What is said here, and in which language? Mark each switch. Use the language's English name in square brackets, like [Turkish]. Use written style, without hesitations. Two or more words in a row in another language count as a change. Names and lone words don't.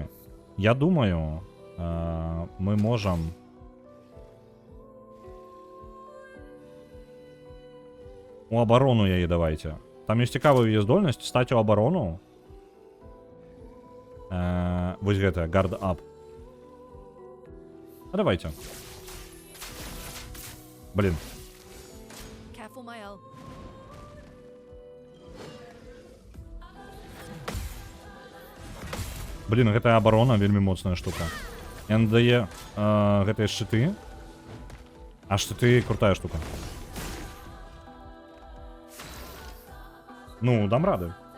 [Belarusian] Я думаю, мы можам... У абарону яе давайте. Там ёсць цікавая яе здольнасць стаць у абарону. Вось гэта, [English] guard up. [Russian] Давайте. Блин. [English] Careful, my L. [Belarusian] Блин, гэтая абарона вельмі моцная штука. Яна дае гэтыя шчыты. А шчыты крутая штука. Ну, дам рады.